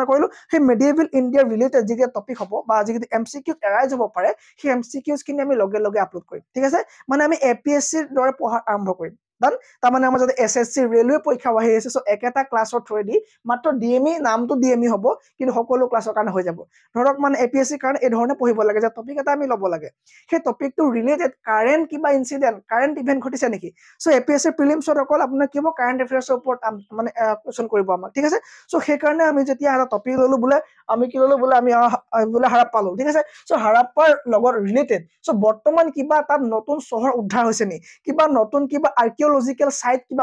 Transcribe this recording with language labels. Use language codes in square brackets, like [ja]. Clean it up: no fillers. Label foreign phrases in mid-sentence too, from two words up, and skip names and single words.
[as] কৰিলো সেই [en] medieval India related [as] যি টপিক হ'ব বা যি MCQ এৰাইজ হ'ব পাৰে সেই MCQs কিনি আমি লগে আপলোড কৰিম ঠিক আছে মানে আমি APSC ৰ দৰে পঢ়া আৰম্ভ কৰিম ডান তাৰ মানে আমাৰ যদি SSC ৰেলৱে পৰীক্ষা হৈ আছে সো একেটা ক্লাসৰ থ্ৰুদি মাত্ৰ ডিএমই নামটো ডিএমই হ'ব কিন্তু সকলো ক্লাসৰ কাৰণে হৈ যাব ধৰক মানে APSC কাৰণে এই ধৰণে পঢ়িব লাগে যে টপিক এটা আমি ল'ব লাগে সেই টপিকটো ৰিলেটেড কারেন্ট কিবা [en] incident current event [as] ঘটিছে নেকি সো APSC প্ৰিলিমছৰ অকল আপোনাৰ কিবা [en] current affairs [as] ওপৰত মানে কোৱেশ্চন কৰিব আমাক ঠিক আছে সো সেই কাৰণে আমি যেতিয়া এটা টপিক ললো বুলে আমি কি ললো বুলে আমি বুলে হাৰাপ্পা ললো ঠিক আছে সো হাৰাপ্পাৰ লগত ৰিলেটেড সো বৰ্তমান কিবা তাত নতুন চহৰ উদ্ধাৰ হৈছে নি কিবা নতুন কিবা [en] archaeological site [as] কিবা